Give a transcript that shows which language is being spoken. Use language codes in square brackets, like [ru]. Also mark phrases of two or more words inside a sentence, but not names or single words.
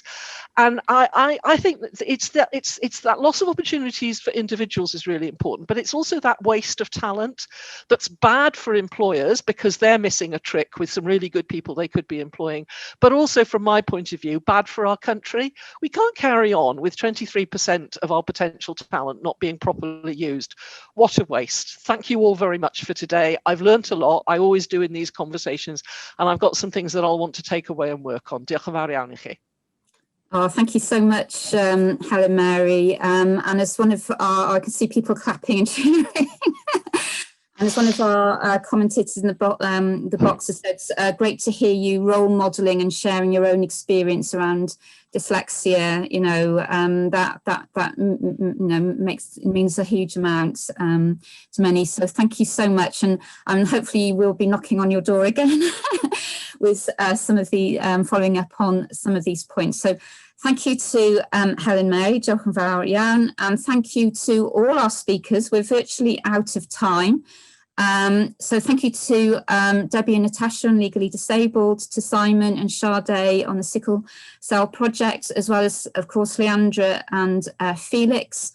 [en] And I think that it's that loss of opportunities for individuals is really important, but it's also that waste of talent that's bad for employers because they're missing a trick with some really good people they could be employing, but also from my point of view, bad for our country. We can't carry on with 23% of our potential talent not being properly used. What a waste. Thank you all very much for today. I've learnt a lot. I always do in these conversations, and I've got some things that I'll want to take away and work on. [cy] Diolch yn fawr iawn I chi. [en] Oh, thank you so much, Helen Mary. And as one of I can see people clapping and cheering. And as one of our commentators in the box has said, great to hear you role modelling and sharing your own experience around dyslexia. That means a huge amount to many. So thank you so much, and hopefully we'll be knocking on your door again with some of the following up on some of these points. So thank you to Helen Mary, [cy] diolch yn fawr iawn, [en] and thank you to all our speakers. We're virtually out of time. So thank you to Debbie and Natasha on Legally Disabled, to Simon and Sade on the Sickle Cell Project, as well as, of course, Leandra and Felix.